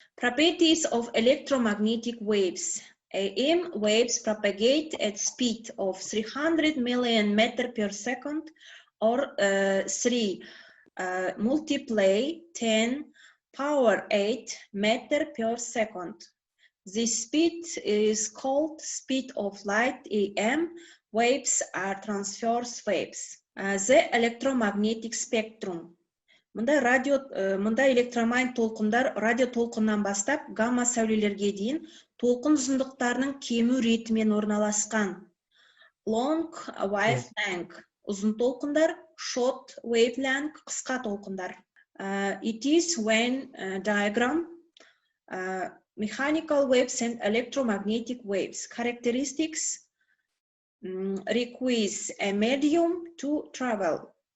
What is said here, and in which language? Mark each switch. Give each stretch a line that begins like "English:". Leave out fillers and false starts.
English: Properties of electromagnetic waves. AM waves propagate at speed of 300 million meters per second, or 3 multiply 10 power 8 meter per second. This speed is called speed of light. AM waves are transverse waves. The electromagnetic spectrum.
Kazakh: Мұнда электромагнит толқындар радио толқыннан бастап гамма сәулелерге дейін толқын ұзындықтарының кему ретімен орналасқан. Long wavelength ұзын толқындар, short wavelength қысқа толқындар.
English: It is when diagram mechanical waves and electromagnetic waves characteristics requires a medium to travel.